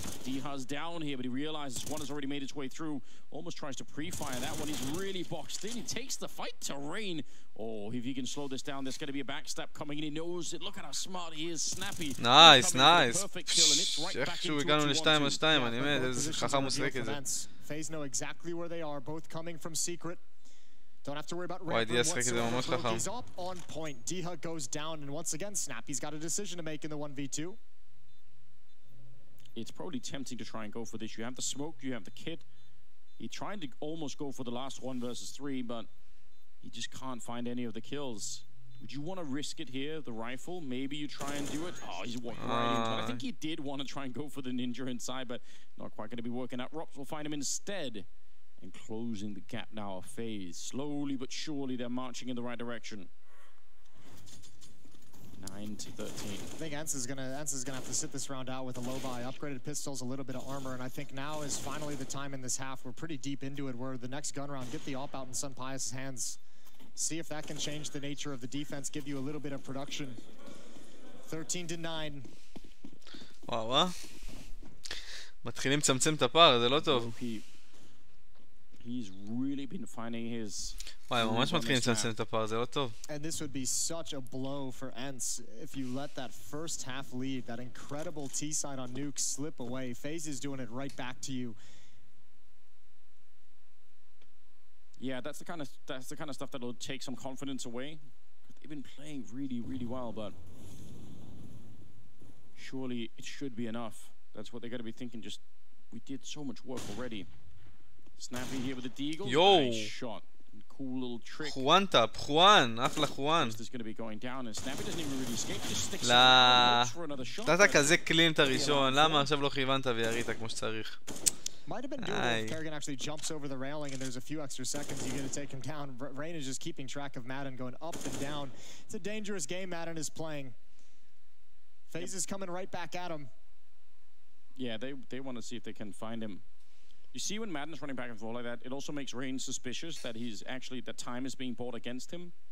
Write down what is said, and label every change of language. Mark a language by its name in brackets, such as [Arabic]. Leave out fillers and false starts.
[English] Diha's down here, but he realizes one has already made its way through. Almost tries to pre-fire that one. He's really boxed in. He takes the fight to Rain. Oh, if he can slow this down, there's going to be a backstab coming in. He knows it. Look at how smart he is. Snappy. Nice, nice. [Hebrew] איכשהו הגענו ל2-2, אני מת, איזה חכם מוסרק את זה. [English] FaZe know exactly where they are, both coming from secret. Don't have to worry about Rain whatsoever. He's up on point. Diha goes down, and once again, Snappy's got a decision to make in the 1v2. It's probably tempting to try and go for this. You have the smoke, you have the kit. He tried to almost go for the last 1 versus 3, but he just can't find any of the kills. Would you want to risk it here, the rifle? Maybe you try and do it. Oh, he's walking right into it. I think he did want to try and go for the ninja inside, but not quite going to be working out. Rops will find him instead. And closing the gap now of FaZe. Slowly but surely they're marching in the right direction. 9-13. I think Ence is gonna have to sit this round out with a low buy, upgraded pistols, a little bit of armor, and I think now is finally the time in this half. We're pretty deep into it, where the next gun round, get the op out in Sunpius' hands. See if that can change the nature of the defense, give you a little bit of production. 13-9. [Hebrew] וואו, מתחילים לצמצם את הפער, זה לא טוב. [English] He's really been finding his... [Hebrew] וואי, ממש מתחילים לצמצם את הפער, זה לא טוב. [English] And this would be such a blow for Ence if you let that first half lead, that incredible T-side on Nuke slip away. FaZe is doing it right back to you. Yeah, that's the kind of stuff that'll take some confidence away. They've been playing really, really well, but surely it should be enough. That's what they're going to be thinking. Just, we did so much work already. Snappy here with the deagle. Yo! Nice shot. Cool little trick. Juan tap, Juan, אחלה Juan. This is going to be going down, and Snappy doesn't even really escape. He just sticks [Hebrew] לה... [English] for another shot. [Hebrew] נתת כזה קלין את הראשון, למה עכשיו לא כיוונת וירית כמו שצריך? [English] Might have been doable if Kerrigan actually jumps over the railing and there's a few extra seconds you get to take him down. Rain is just keeping track of Madden going up and down. It's a dangerous game Madden is playing. FaZe is coming right back at him. Yeah, they want to see if they can find him. You see when Madden's running back and forth like that, it also makes Rain suspicious that he's actually, that time is being bought against him.